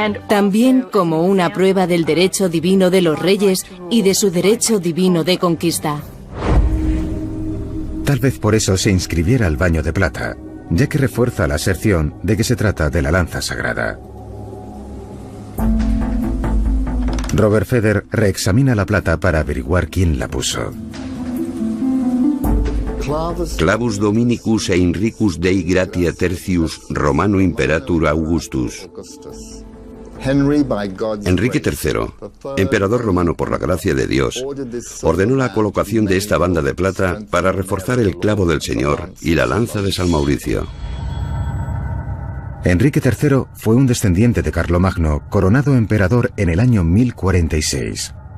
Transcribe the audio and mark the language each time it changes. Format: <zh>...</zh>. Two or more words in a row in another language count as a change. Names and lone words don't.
<es>también como una prueba del derecho divino de los reyes y de su derecho divino de conquista. Tal vez por eso se inscribiera al baño de plata, ya que refuerza la aserción de que se trata de la lanza sagrada. Robert Feder reexamina la plata para averiguar quién la puso.</es> <la>Clavus Dominicus e Inricus Dei Gratia Tertius Romano Imperator Augustus.</la> <es>Enrique III, emperador romano por la gracia de Dios, ordenó la colocación de esta banda de plata para reforzar el clavo del Señor y la lanza de San Mauricio. Enrique III fue un descendiente de Carlomagno, coronado emperador en el año 1046.</es>